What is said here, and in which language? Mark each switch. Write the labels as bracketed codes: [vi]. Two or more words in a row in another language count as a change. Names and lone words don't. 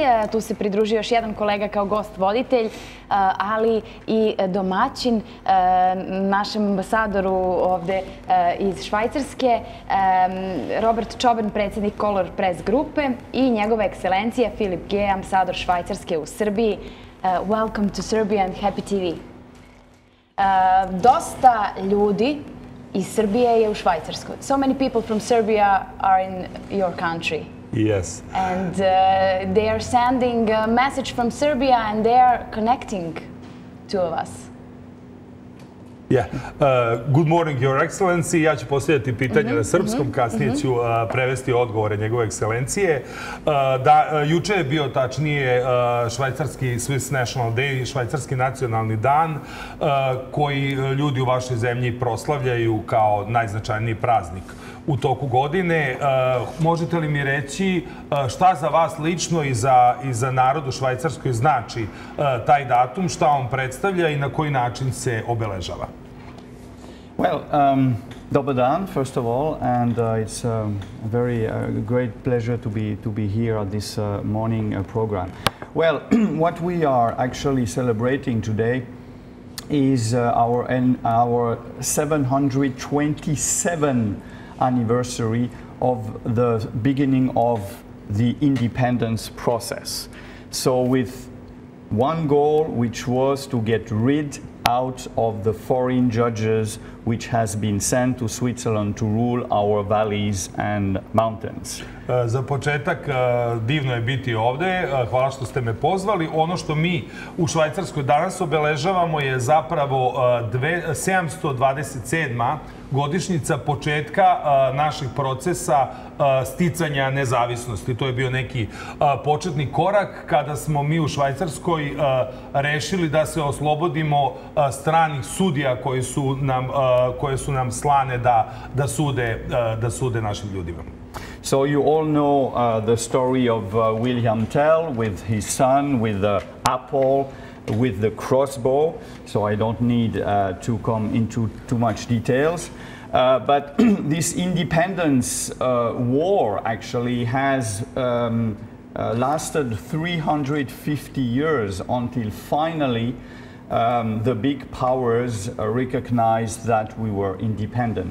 [sr] Tu se pridružio još jedan kolega kao gost voditelj, ali i domaćin našem ambasadoru ovde iz Švajcarske, Robert Čoban, predsjednik Color Press grupe, i njegova ekscelencija Filip Ge, ambasador Švajcarske u Srbiji. [en] Welcome to Serbia and Happytv. [sr] Dosta ljudi iz Srbije je u Švajcarskoj. [en] So many people from Serbia are in your country. Yes. And they are sending a message from Serbia and they are connecting two of us. Yeah. Good morning, Your Excellency. [sr] Ja ću postavljati pitanje na srpskom, kasnije ću prevesti odgovore njegove ekscelencije. Juče je bio tačnije švajcarski [en] Swiss National Day, [sr] švajcarski nacionalni dan, koji ljudi u vašoj zemlji proslavljaju kao najznačajniji praznik u toku godine. Možete li mi reći šta za vas lično i za narod u Švajcarskoj znači taj datum, šta on predstavlja i na koji način se obeležava? Well, dobar dan, [en] first of all, and it's a very great pleasure to be here at this morning program. Well, what we are actually celebrating today is our 727th anniversary of the beginning of the independence process. So with one goal, which was to get rid out of the foreign judges which has been sent to Switzerland to rule our valleys and mountains. [sr] Za početak, divno je biti ovde. Hvala što ste me pozvali. Ono što mi u Švajcarskoj danas obeležavamo je zapravo 727. godišnjica početka naših procesa sticanja nezavisnosti. To je bio neki početni korak kada smo mi u Švajcarskoj rešili da se oslobodimo stranih sudija koje su nam slane da sude našim ljudima. [en] So you all know the story of William Tell with his son, with the apple, with the crossbow. So I don't need to come into too much details. But this independence war actually has lasted 350 years until finally the big powers recognized that we were independent.